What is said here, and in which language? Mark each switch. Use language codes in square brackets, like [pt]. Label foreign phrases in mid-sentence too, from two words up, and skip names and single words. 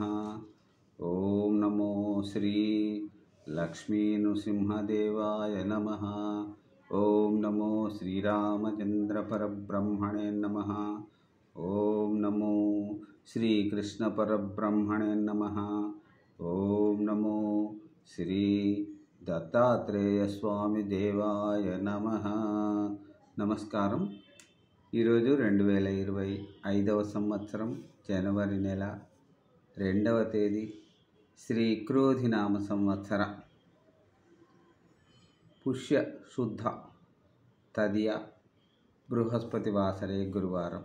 [sa] ओम नमो श्री लक्ष्मी नृसिंहदेवाय नमः। ओम नमो श्रीरामचंद्र परब्रह्मणे नमः। ओम नमो श्री कृष्ण परब्रह्मणे नमः। ओम नमो श्री దత్తాత్రేయ స్వామి దేవాయ నమః। [te] నమస్కారం। ఈరోజు 2025వ సంవత్సరం జనవరి నెల 2వ తేదీ శ్రీ క్రోధినామ సంవత్సర పుష్య శుద్ధ తదియ బృహస్పతి వాసరే గురువారం।